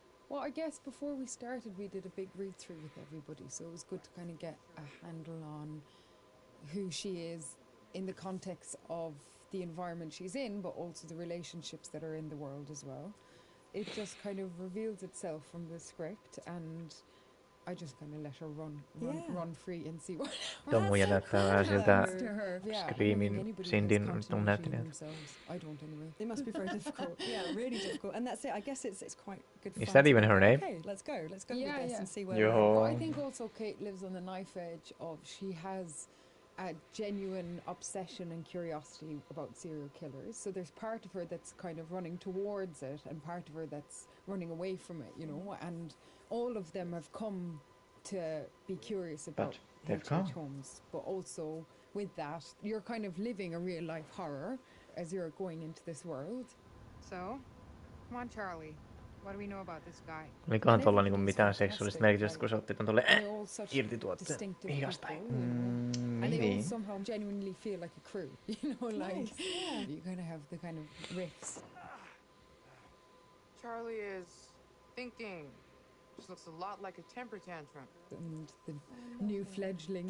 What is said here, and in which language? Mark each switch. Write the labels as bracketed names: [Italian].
[English] Well, I guess before we started, we did a big read-through with everybody, so it was good to kind of get a handle on who she is in the context of the environment she's in, but also the relationships that are in the world as well. It just kind of reveals itself from the script, and just kind of let her run free and see what [Finnish] Tommuja näyttää vähän siltä Screamin Cindyn näyttelijältä. [English] I don't anyway. It must be very difficult. Yeah, really difficult. And that's it. I guess it's quite good fun. Is that even her name? Okay, let's go with this and see where Yo. I think also Kate lives on the knife edge of she has a genuine obsession and curiosity about serial killers. So there's part of her that's kind of running towards it and part of her that's running away from it, you know, and all of them have come to be curious about H.H. Holmes. But also with that, you're kind of living a real life horror as you're going into this world. So, come on Charlie. What do we know about this guy? [Finnish] Olikohan tuolla niinku mitään seksuaalista merkitystä, kun se otti ton tolle irti tuolta hihasta? [English] And they all somehow genuinely feel like a crew, you know, like you kind of have the kind of riffs. Charlie is thinking. Just looks a lot like a temper tantrum. And the new fledgling